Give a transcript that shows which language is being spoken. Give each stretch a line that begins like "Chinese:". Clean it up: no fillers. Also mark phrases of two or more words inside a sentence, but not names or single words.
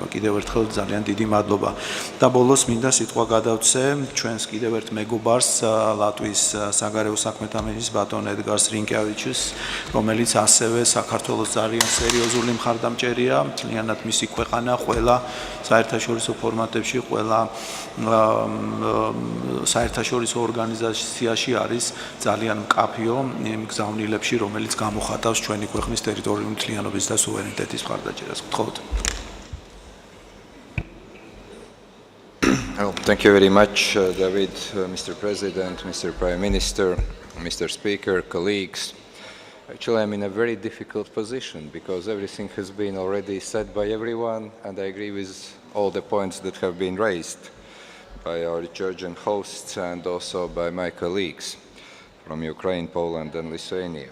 Georgian: კიდევ ერთხელ ძალიან დიდი მადლობა. და ბოლოს მინდა სიტყვა გადავცე ჩვენს კიდევ ერთ მეგობარს, ლატვიის საგარეო საქმეთა მინისტრს ბატონ ედგარს რინკევიჩს, რომელიც ასევე საქართველოს ძალიან სერიოზული მხარდამჭერია, მთლიანად მისი ქვეყანა ყველა საერთაშორისო ფორმატებში, ყველა საერთაშორისო ორგანიზაციაში არის ძალიან მკაფიო იმ გზავნილებში, რომელიც გამოხატავს ჩვენი ქვეყნის ტერიტორიული მთლიანობის და სუვერენიტეტის მხარდაჭერას. გთხოვთ.
English: Thank you very much, David, Mr. President, Mr. Prime Minister, Mr. Speaker, colleagues. Actually, I'm in a very difficult position because everything has been already said by everyone, and I agree with all the points that have been raised by our Georgian hosts and also by my colleagues from Ukraine, Poland, and Lithuania.